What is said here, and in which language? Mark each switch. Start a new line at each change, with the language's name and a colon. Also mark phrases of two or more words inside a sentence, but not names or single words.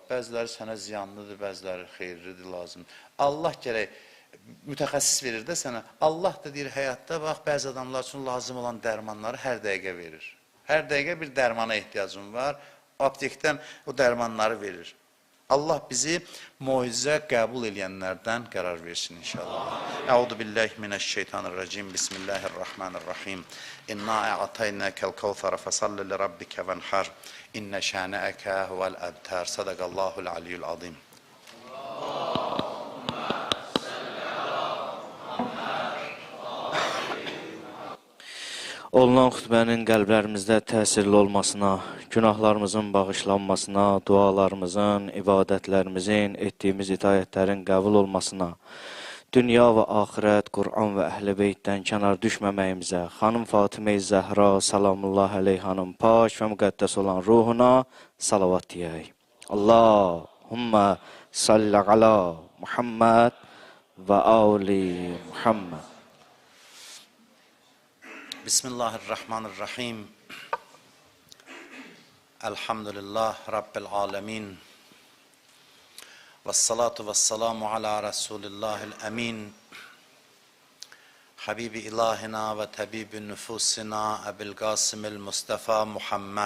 Azerbaijani: Bəziləri sənə ziyanlıdır, bəziləri xeyirlidir, lazımdır. Allah gərək mütəxəssis verir də sənə. Allah da deyir, həyatda bax, bəzi adamlar üçün lazım olan dərmanları hər dəqiqə verir. Hər dəqiqə bir dərmana ehtiyacım var. Aptekdən o dərmanları verir. Allah bizi moizə qəbul edənlərdən qərar versin inşallah.
Arabic: أعوذ بالله من الشيطان الرجيم. بسم الله الرحمن الرحيم. إنا أعطيناك الكوثر فصل لربك وانحر. إن شانئك هو الأبتر. صدق الله العلي العظيم.
Azerbaijani: Olunan xütbənin qəlblərimizdə təsirli olmasına, günahlarımızın bağışlanmasına, dualarımızın, ibadətlərimizin, etdiyimiz itayətlərin qəbul olmasına, dünya və axirət, Qur'an və Əhl-i Beytdən kənar düşməməyimizə, xanım Fatimə-i Zəhra, salamullah əleyhanın pak və müqəddəs olan ruhuna salavat deyək.
Arabic: اللهم صل على محمد وآل محمد. بسم الله الرحمن الرحيم. الحمد لله رب العالمين. والصلاة والسلام على رسول الله الأمين. حبيب إلهنا وطبيب نفوسنا أبي القاسم المصطفى محمد.